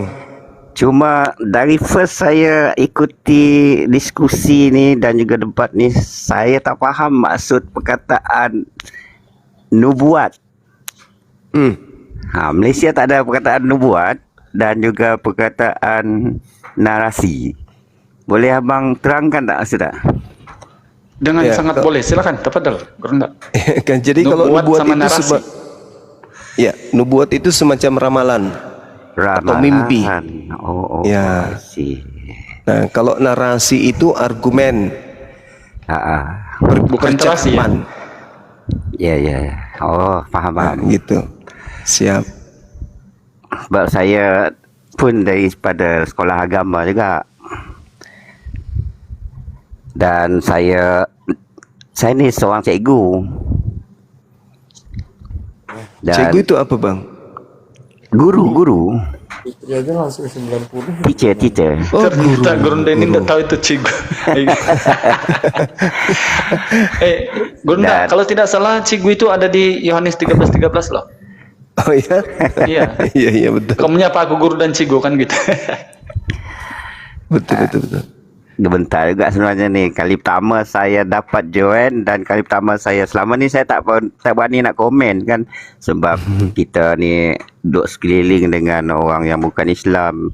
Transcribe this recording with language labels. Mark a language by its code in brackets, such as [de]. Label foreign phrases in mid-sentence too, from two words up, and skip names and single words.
[ms] cuma dari first saya ikuti diskusi ni dan juga debat ni, saya tak faham maksud perkataan nubuat. Malaysia tak ada perkataan nubuat dan juga perkataan narasi. Boleh abang terangkan tak maksud tak? Dengan Ya, [id] sangat boleh. Silakan, tafadhal. Gurunda. Kan jadi kalau Nubuat nubuat sama itu narasi. ya, nubuat itu semacam ramalan atau mimpi. [ms] Oh, Ya. [en] I see. [id] Nah, kalau narasi itu argumen, Bukan terasi ya? percakapan. Ya. [ms] Oh, faham. [id] Gitu. Siap. [ms] Sebab saya pun daripada sekolah agama juga. Dan saya ni seorang cikgu. Dan [id] Cikgu itu apa bang? Guru. Teacher. Ternyata Gurunda ini tidak tahu itu cikgu. Gurunda, kalau tidak salah cikgu itu ada di Yohanes 13:13 loh. [ms] Oh ya? [id] Iya. [ms] Iya betul. [id] Kamu menyapa aku guru dan cikgu kan gitu. [ms] Betul. Bentar juga sebenarnya ni. Kali pertama saya dapat join dan kali pertama saya selama ni saya tak berani nak komen kan, sebab kita ni duduk sekeliling dengan orang yang bukan Islam.